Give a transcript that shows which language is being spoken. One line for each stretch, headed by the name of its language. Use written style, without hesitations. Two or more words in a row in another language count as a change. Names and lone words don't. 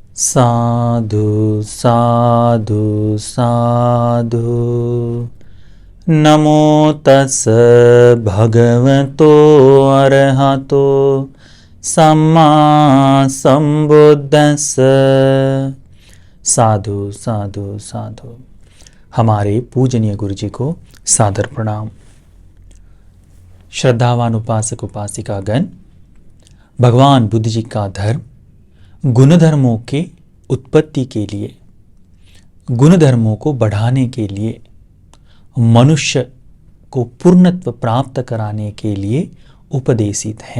Pali: साधु साधु साधु। नमो तस् भगवतो अरहतो सम्मा संबुद्दस्स। साधु साधु साधु।
Hindi: हमारे पूजनीय गुरु जी को सादर प्रणाम। श्रद्धावान उपासक उपासिकागण, भगवान बुद्ध जी का धर्म गुणधर्मों के उत्पत्ति के लिए, गुणधर्मों को बढ़ाने के लिए, मनुष्य को पूर्णत्व प्राप्त कराने के लिए उपदेशित है।